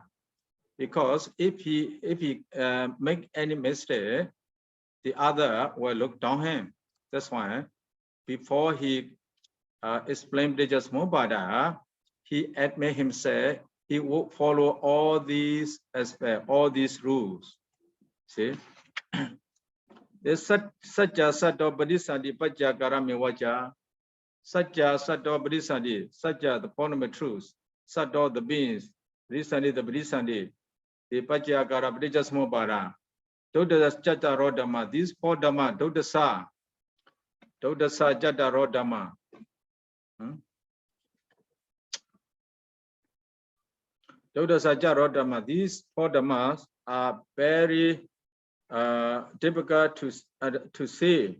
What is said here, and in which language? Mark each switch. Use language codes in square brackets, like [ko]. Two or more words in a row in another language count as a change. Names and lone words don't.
[en] Because if he make any mistake, the other will look down him. That's why before he explained paṭiccasamuppādā, he admit himself he will follow all these aspects, all these rules. See, this [pi] satya sato paṭiccasamuppādī paccakara mevaca. Satya sato paṭiccasamuppādī, satya [en] the fundamental truth, [pi] sato [en] the beings, [pi] paṭiccasamuppādī the paṭiccasamuppādī, the paccakara paṭiccasamuppādā. Dodasa Jataro Dhamma, [en] these four Dhamma, [pi] Dodasa Jataro Dhamma. Dodasa Jataro Dhamma, [en] these four Dhammas are very difficult to see.